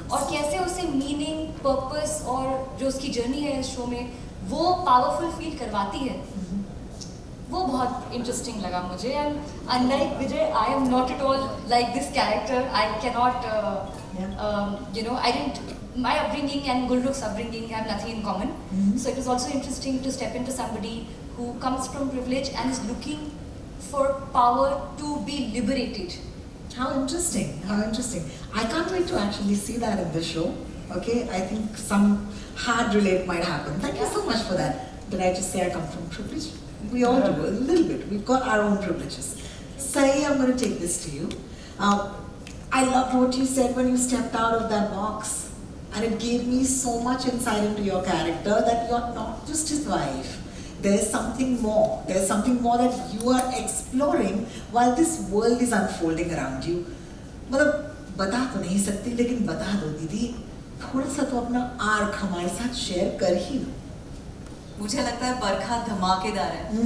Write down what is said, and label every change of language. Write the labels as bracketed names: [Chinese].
[Hindi] और कैसे उसे मीनिंग, पर्पस और जो उसकी जर्नी है इस शो में वो पावरफुल फील करवाती है, वो बहुत इंटरेस्टिंग लगा मुझे। [English] And unlike Vijay, I am not at all like this character, I can not I didn't, my upbringing and Gulrukh's upbringing have nothing in common. So it was also interesting to step into somebody who comes from privilege and is looking for power to be liberated. How interesting, how interesting. I can't wait to actually see that in the show. Okay, I think some hard relate might happen. Thank you so much for that. Did I just say I come from privilege? We all do, a little bit. We've got our own privileges. Sai, I'm going to take this to you. I loved what you said when you stepped out of that box. And it gave me so much insight into your character that you're not just his wife. There's something more. There's something more that you are exploring while this world is unfolding around you. [Hindi] मतलब बता तो नहीं सकती, लेकिन बता दो दीदी, थोड़ा सा तो अपना आर्क हमारे साथ शेयर कर ही लो। मुझे लगता है बरखा धमाकेदार है।